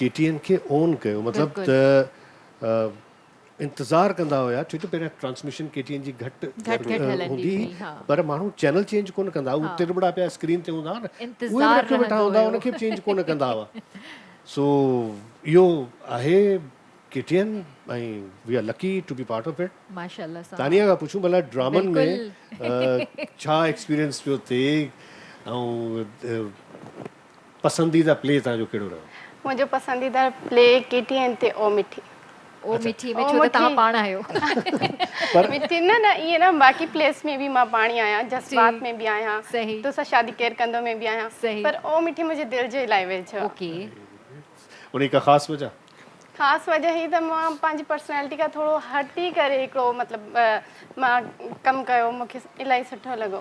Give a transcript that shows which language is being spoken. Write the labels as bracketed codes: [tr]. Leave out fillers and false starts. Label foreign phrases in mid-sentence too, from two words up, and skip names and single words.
[sd] KTN खे ओन कयो, मतिलबु त इंतज़ारु कंदा हुया, छो जो पहिरियां ट्रांसमिशन KTN जी घटि हलंदी हूंदी हुई, हुई, हा। पर माण्हू [en] channel change [sd] कोन कंदा हुआ, उहे तिरबड़ा पिया स्क्रीन ते हूंदा हुआ न, उहे बि इंतज़ारु रखियो वेठा रहंदो हूंदा हुआ, हुयो। उनखे बि चेंज कोन कंदा हुआ। सो इहो आहे KTN ऐं [en] we are lucky to be part of it. [sd] माशाल्लाह सां। तानिया खां पुछूं भला ड्रामनि में बिल्कुलु। छा एक्सपीरियंस पियो थिए ऐं पसंदीदा प्ले तव्हांजो कहिड़ो रहियो? मुंहिंजो पसंदीदा प्ले KTN ते ओ मिठी। ओ मिठी में छो त तव्हां पाण आहियो। मिठी न न इहे न बाक़ी प्लेस में बि मां पाण ई आहियां, जज़्बात में बि आहियां, सही। तोसां शादी केरु कंदो में बि आहियां, सही। पर ओ मिठी मुंहिंजे दिलि जे इलाही वेझो। ओके। उन का ख़ासि वजह? ख़ासि वजह ही त मां पंहिंजी पर्सनैलिटी खां थोरो हटी करे हिकिड़ो मतिलबु मां कमु कयो, मूंखे इलाही सुठो लॻो।